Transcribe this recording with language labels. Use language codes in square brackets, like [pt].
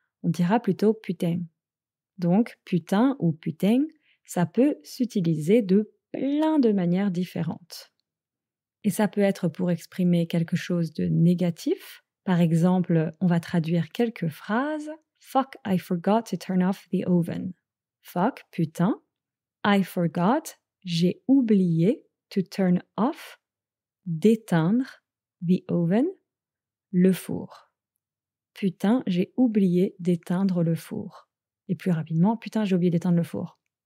[fr] On dira plutôt putain. Donc, putain ou putain, ça peut s'utiliser de plein de manières différentes. Et ça peut être pour exprimer quelque chose de négatif. Par exemple, on va traduire quelques phrases. [en] Fuck, I forgot to turn off the oven. [fr] Fuck, putain. [en] I forgot, [fr] j'ai oublié [en] to turn off, [fr] d'éteindre [en] the oven, [fr] le four. Putain, j'ai oublié d'éteindre le four. Et plus rapidement, putain, j'ai oublié d'éteindre le four.